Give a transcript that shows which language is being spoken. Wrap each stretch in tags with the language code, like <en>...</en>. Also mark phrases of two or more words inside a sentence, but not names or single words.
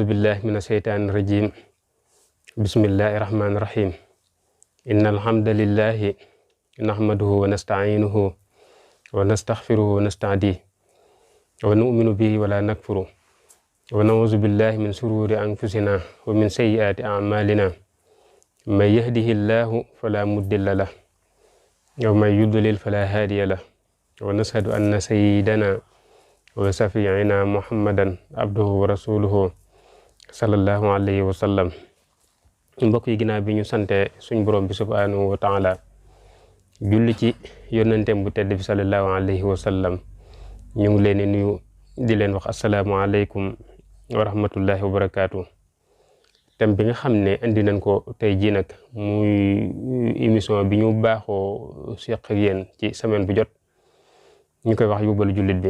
<ar>بالله من الشيطان الرجيم بسم الله الرحمن الرحيم إن الحمد لله نحمده ونستعينه ونستغفره ونستهديه ونؤمن به ولا نكفر ونعوذ بالله من شرور أنفسنا ومن سيئات أعمالنا من يهده الله فلا مضل له ومن يضلل فلا هادي له ونشهد أن سيدنا وصفينا محمدا عبده ورسوله صلى الله عليه وسلم.</ar> <wo>Mbokk yi ginnaaw bi ñu sante suñ borom bi</wo> <ar>سبحانه وتعالى</ar> <wo>julli ci yonenteem bu tedd bi</wo> <ar>صلى الله عليه وسلم,</ar> <wo>ñu ngi leen di nuyu di leen wax</wo> <ar>السلام عليكم ورحمة الله وبركاته.</ar> <wo>thème bi nga xam ne indi nañ ko tey jii nag muy émission bi ñu baaxoo seq ak yéen ci semaine bu jot ñu koy wax yóbbalu jullit bi.</wo>